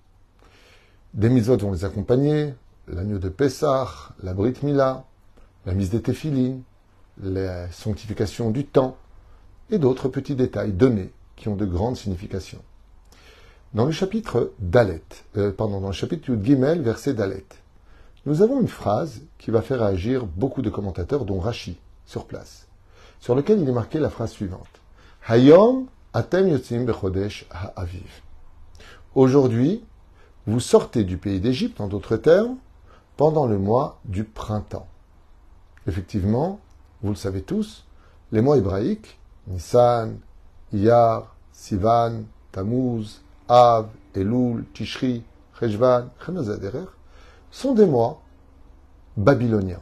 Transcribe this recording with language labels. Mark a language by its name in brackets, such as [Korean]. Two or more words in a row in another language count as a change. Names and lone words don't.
[French] Des mitzvot vont les accompagner, l'agneau de Pessah, la Brit Mila, la mise des téphilines, la sanctification du temps, et d'autres petits détails donnés qui ont de grandes significations. Dans le chapitre dans le chapitre Yud Gimel, verset Dalet, nous avons une phrase qui va faire réagir beaucoup de commentateurs, dont Rashi, sur place, sur lequel il est marqué la phrase suivante. [Hebrew] היום אתם יוצאים בחודש האביב. [French] Aujourd'hui, vous sortez du pays d'Égypte, en d'autres termes, pendant le mois du printemps. Effectivement, vous le savez tous, les mois hébraïques, Nissan, Iyar, Sivan, Tammuz, Av, Elul, Tishri, Cheshvan, Chanazaderer, sont des mois babyloniens.